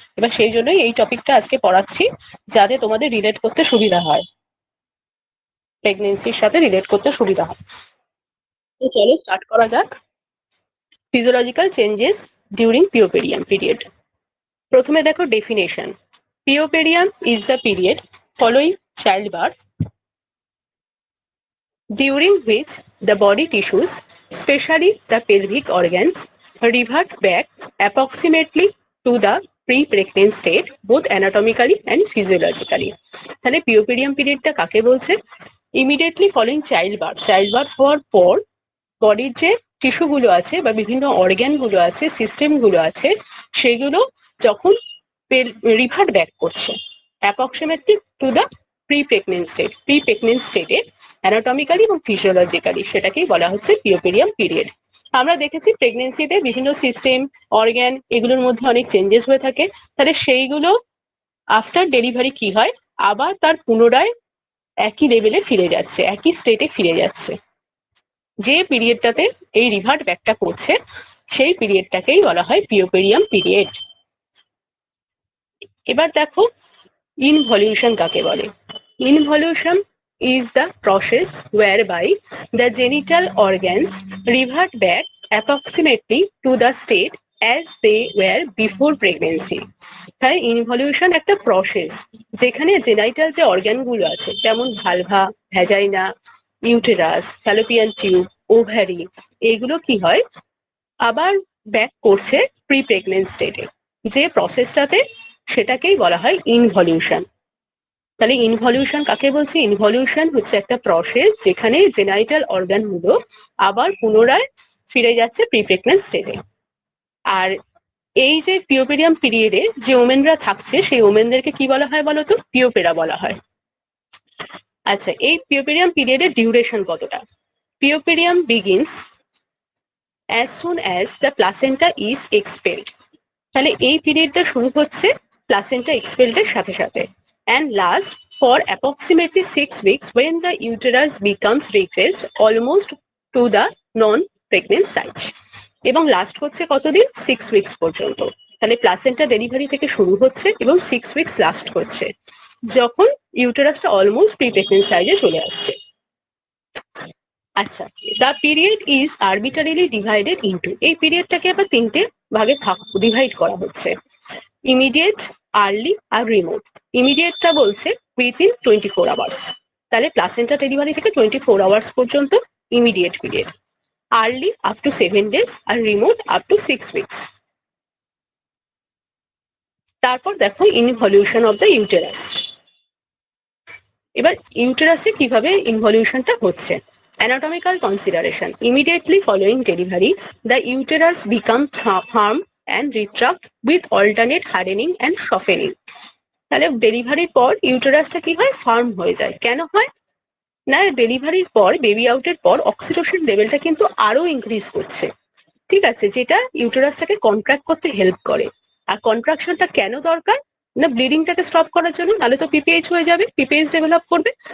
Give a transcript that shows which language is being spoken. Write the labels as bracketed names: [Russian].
[Bangla] এবার সেই জন্যই এই টপিকটা আজকে পড়াচ্ছি, যাতে তোমাদের রিলেট করতে সুবিধা হয়, প্রেগনেন্সির সাথে রিলেট করতে সুবিধা হয়। তো চলো স্টার্ট করা যাক। [English] Physiological changes during puerperium period. [Bangla] প্রথমে দেখো definition. [English] Puerperium is the period following child birth during which the body tissues, especially the pelvic organs, revert back approximately to the pre-pregnant state, both anatomically and physiologically. [Bangla] তাহলে পিওপেরিয়াম পিরিয়ডটা কাকে বলছে? Immediately following child birth হওয়ার পর বডির যে টিস্যুগুলো আছে বা বিভিন্ন অর্গ্যানগুলো আছে, সিস্টেমগুলো আছে, সেগুলো যখন রিভার্ট ব্যাক করছে [English] approximately to the pre pregnant স্টেটে [Bangla] অ্যানাটমিক্যালি এবং ফিজিওলজিক্যালি, সেটাকেই বলা হচ্ছে পিওপেরিয়াম পিরিয়ড। আমরা দেখেছি প্রেগনেন্সিতে বিভিন্ন সিস্টেম, অর্গ্যান, এগুলোর মধ্যে অনেক চেঞ্জেস হয়ে থাকে। তাহলে সেইগুলো আফটার ডেলিভারি কি হয়, আবার তার পুনরায় একই লেভেলে ফিরে যাচ্ছে, একই স্টেটে ফিরে যাচ্ছে। যে পিরিয়ডটাতে এই রিভার্ট ব্যাকটা করছে সেই পিরিয়ডটাকেই বলা হয় পিওপেরিয়াম পিরিয়ড। এবার দেখো ইনভলিউশন কাকে বলে। [English] Involution is the process whereby the genital organs revert back approximately to the state as they were before pregnancy. [Bangla] তাই ইনভলিউশন একটা প্রসেস, যেখানে জেনাইটাল যে অর্গানগুলো আছে, যেমন vulva, vagina, uterus, Fallopian tube, ovary, এগুলো কি হয়, আবার ব্যাক করছে প্রি প্রেগনেন্ট স্টেটে। যে প্রসেসটাতে, সেটাকেই বলা হয় ইনভলিউশন। তাহলে ইনভলিউশন কাকে বলছি? ইনভলিউশন হচ্ছে একটা প্রসেস যেখানে জেনাইটাল অর্গানগুলো আবার পুনরায় ফিরে যাচ্ছে প্রি প্রেগনেন্ট স্টেটে। আর এই যে পিওপেরিয়াম পিরিয়ডে যে ওমেনরা থাকছে, সেই ওমেনদেরকে কি বলা হয় বলো তো? পিওপেরা বলা হয়। আচ্ছা, এই পিওপেরিয়াম পিরিয়ডের ডিউরেশন কতটা? [English] Puerperium begins as soon as the placenta is expelled. [Bangla] তাহলে এই পিরিয়ডটা শুরু হচ্ছে প্লাসেন্টা এক্সপেলডের সাথে সাথে, [English] and last for approximately 6 weeks when the uterus becomes regressed almost to the non-pregnant site. [Bangla] এবং লাস্ট হচ্ছে কতদিন? 6 উইকস পর্যন্ত। তাহলে প্লাসেন্টা ডেলিভারি থেকে শুরু হচ্ছে এবং 6 উইকস লাস্ট হচ্ছে, যখন ইউটেরাসটা অলমোস্ট প্রি প্রেগনেন্ট সাইজে চলে আসছে। আচ্ছা, [English] the period is arbitrarily divided into, [Bangla] এই পিরিয়ডটাকে আবার তিনটে ভাগে ডিভাইড করা হচ্ছে: ইমিডিয়েট, আর্লি আর রিমোট। ইমিডিয়েটটা বলছে উইথিন 24 আওয়ার্স, তাহলে প্লাসেন্টা ডেলিভারি থেকে 24 আওয়ার্স পর্যন্ত immediate period. Early up to 7 days আর remote up to 6 weeks. তারপর দেখো ইনভলিউশন অফ দ্য ইউটেরাস। এবার ইউটেরাসে কিভাবে ইনভলিউশনটা হচ্ছে। [English] Anatomical consideration. Immediately following delivery, the uterus becomes firm and retract with alternate hardening and softening. [Bangla] তাহলে ডেলিভারির পর ইউটেরাসটা কি হয়? ফার্ম হয়ে যায়। কেন হয় না? ডেলিভারির পর, বেবি আউটের পর অক্সিটোসিন লেভেলটা কিন্তু আরো ইনক্রিজ করছে, ঠিক আছে, যেটা ইউটেরাসটাকে কন্ট্রাক্ট করতে হেল্প করে। আর কন্ট্রাকশনটা কেন দরকার? না ব্লিডিংটাকে স্টপ করার জন্য, নাহলে তো পিপিএইচ হয়ে যাবে, পিপিএইচ ডেভেলপ করবে।